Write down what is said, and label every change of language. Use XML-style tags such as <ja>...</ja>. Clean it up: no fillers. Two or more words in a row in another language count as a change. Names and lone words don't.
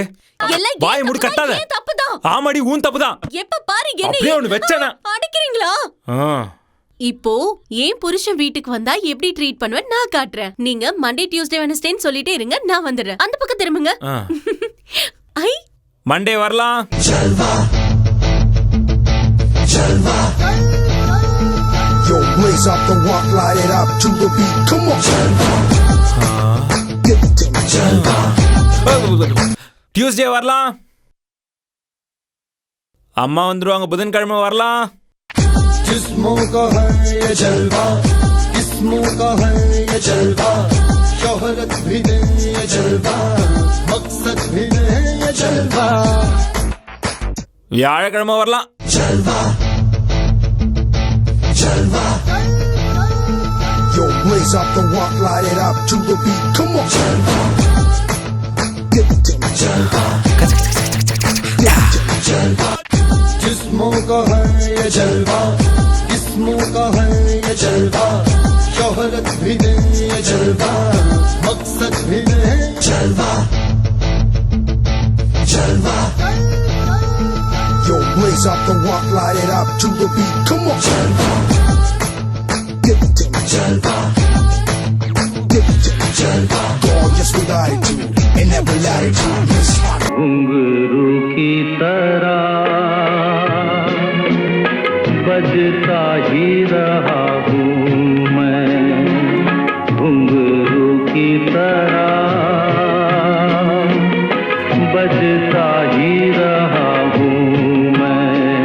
<ta>வாயை மூடு, கத்தாத. ஆமாடி, உன் தப்புதான். எப்ப பாரு என்ன அப்படியே ஒன்னு வெச்சனா அடிக்கிறீங்களா? இப்போ ஏன் புருஷன் வீட்டுக்கு வந்தா எப்படி ட்ரீட் பண்ணுவேன் நான் காட்டுறேன். நீங்க</ta> <en>Monday Tuesday</en> <ta>வெட்னஸ்டேன்னு சொல்லிட்டே இருங்க, நான் வந்துடுறேன். அந்த பக்கம் திரும்புங்க. ஐ, மண்டே வரலாம்.</ta> <en>Yo, blaze up the walk, light it up to the beat. Come on.</en> <ta>டியூஸ்டே வரலாம். அம்மா வந்துருவாங்க. புதன்கிழமை வரலாம்.</ta> <hi>जिस्मों का है ये जलवा, किस्मों का है ये जलवा, शोहरत भी दे ये जलवा, मकसद भी दे ये जलवा.</hi> <ta>வியாழக்கிழமை வரலாம்.</ta> <hi>जलवा, जलवा.</hi> <en>Yo, blaze up the walk, light it up to the beat. Come on. जलवा, get to me.</en> <hi>जलवा, जलवा. जिस्मों का है ये जलवा, किस्मों का है ये जलवा, शोहरत भी दे ये जलवा, मकसद भी दे जलवा, जलवा.</hi> <en>Yo, blaze up the walk, light it up to the beat. Come on. जलवा, get to me. जलवा, get to me. जलवा. Gorgeous with attitude in every latitude.</en> <hi>घुंघरू की तरह बजता ही रहा हूँ मैं, घुंघरू की तरह बजता ही रहा हूँ मैं.</hi>